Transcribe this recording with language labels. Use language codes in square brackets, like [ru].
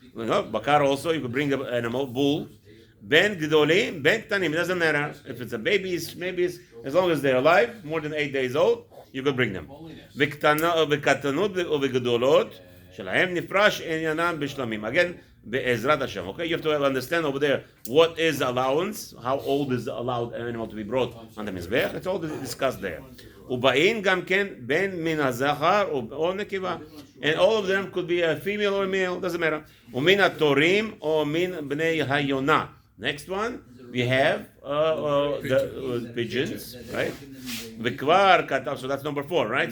[en] No, bakar also, you could bring the animal, bull. Ben gdolim, ben ktanim. It doesn't matter if it's a babies, as long as they're alive, more than 8 days old, you could bring them. [he] V'katanut v'gdolot shelahem nifrash enyanam b'shlamim. [en] Again, be'ezrat Hashem. Okay, you have to understand over there what is allowance, how old is the allowed animal to be brought on the mizbech. It's all discussed there. [he] ובאין גם כן בין מן הזכר או נקבה. [en] And all of them could be a female or a male, doesn't matter. [he] ומן התורים או מן בני היונה. [en] Next one, we have the pigeons, right? וכבר כתב, so that's number 4, right?